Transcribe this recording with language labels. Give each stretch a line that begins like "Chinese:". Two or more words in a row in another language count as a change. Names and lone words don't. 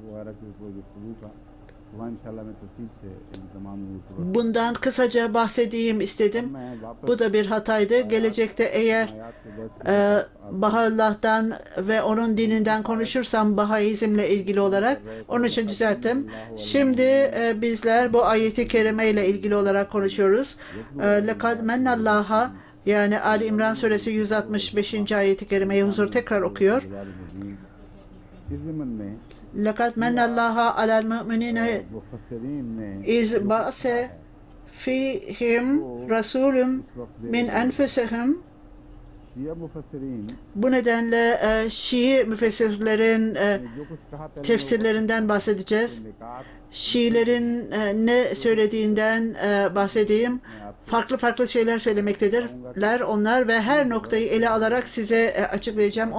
Turkish: Bundan kısaca bahsedeyim istedim. Bu da bir hataydı. Gelecekte eğer Baha'u'llah'tan ve onun dininden konuşursam Bahaizmle ilgili olarak onun için düzelttim. Şimdi bizler bu ayeti kerime ile ilgili olarak konuşuyoruz.
Arabic: لَقَدْ مَنَّ اللّٰهَ
Turkish: yani Ali İmran suresi 165. ayeti kerimeyi huzur tekrar okuyor.
Arabic: لَقَدْ مَنَّ اللّٰهَ عَلَى الْمُؤْمِنِينَ اِذْ بَعْثَ فِيهِمْ رَسُولٌ مِنْ أَنْفُسِهِمْ.
Turkish: Bu nedenle Şii müfessirlerin tefsirlerinden bahsedeceğiz. Şiilerin ne söylediğinden bahsedeyim. Farklı farklı şeyler söylemektedirler onlar ve her noktayı ele alarak size açıklayacağım.